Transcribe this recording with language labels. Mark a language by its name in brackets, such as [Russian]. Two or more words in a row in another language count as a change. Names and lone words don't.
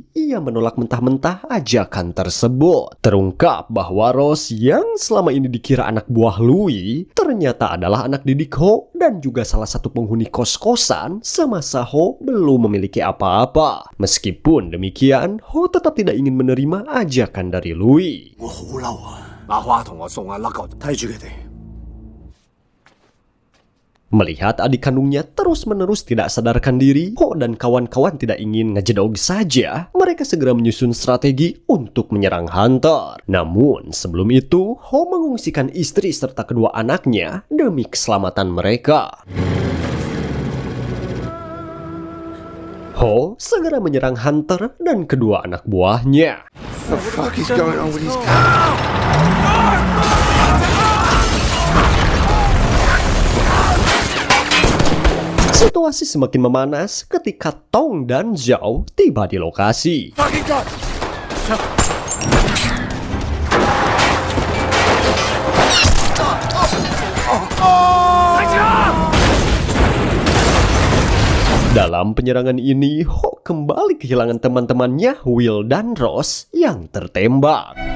[Indonesian] Ia menolak mentah-mentah ajakan tersebut. Terungkap bahwa Ross yang selama ini dikira anak buah Louis, ternyata adalah anak didik Ho dan juga salah satu penghuni kos-kosan semasa Ho belum memiliki apa-apa. Meskipun demikian, Ho tetap tidak ingin menerima ajakan dari Louis. [Cantonese] 我好嬲啊！阿花同我送阿甩狗，睇住佢哋。 [Indonesian] Melihat adik kandungnya terus-menerus tidak sadarkan diri, Ho dan kawan-kawan tidak ingin ngejedog saja. Mereka segera menyusun strategi untuk menyerang Hunter. Namun, sebelum itu, Ho mengungsikan istri serta kedua anaknya demi keselamatan mereka. Ho segera menyerang Hunter dan kedua anak buahnya. [English] What the fuck is going on with these guys? [Indonesian] Situasi semakin memanas ketika Tong dan Zhao tiba di lokasi. [English] Fucking God! [Indonesian] Dalam penyerangan ini, Ho kembali kehilangan teman-temannya Will dan Ross yang tertembak.